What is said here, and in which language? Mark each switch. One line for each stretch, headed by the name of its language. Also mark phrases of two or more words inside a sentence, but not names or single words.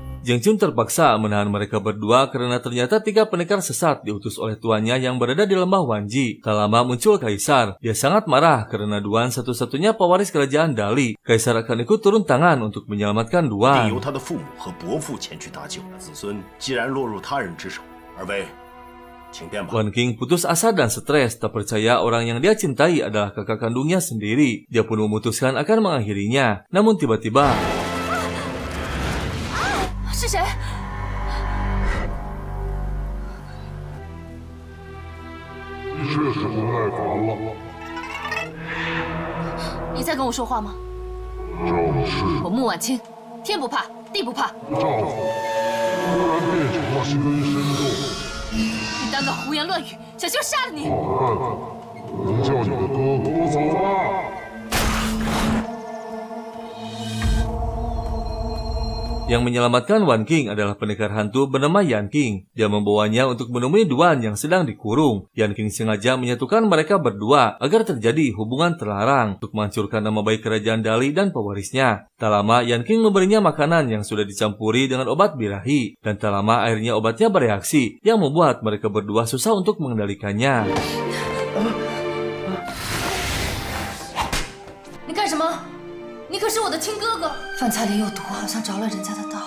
Indonesian: Jengchun terpaksa menahan mereka berdua karena ternyata 3 pendekar sesat diutus oleh tuannya yang berada di lembah Wanji. Tak lama muncul Kaisar. Dia sangat marah karena Duan satu-satunya pewaris kerajaan Dali. Kaisar akan ikut turun tangan untuk menyelamatkan Duan.
Chinese: 由他的父母和伯父前去搭救，子孙既然落入他人之手，二位，请便吧。
Indonesian: Wan King putus asa dan stres, tak percaya orang yang dia cintai adalah kakak kandungnya sendiri. Dia pun memutuskan akan mengakhirinya. Namun tiba-tiba
Chinese: 是谁？你在跟我说话吗？我穆婉清，天不怕地不怕。你胆敢胡言乱语，小心我杀了你！
Indonesian: Yang menyelamatkan Wan King adalah pendekar hantu bernama Yan King. Dia membawanya untuk menemui Duan yang sedang dikurung. Yan King sengaja menyatukan mereka berdua agar terjadi hubungan terlarang untuk menghancurkan nama baik kerajaan Dali dan pewarisnya. Tak lama Yan King memberinya makanan yang sudah dicampuri dengan obat birahi. Dan tak lama akhirnya obatnya bereaksi yang membuat mereka berdua susah untuk mengendalikannya.
Chinese: 你干什么？你可是我的亲哥哥！饭菜里有毒，好像着了人家的道。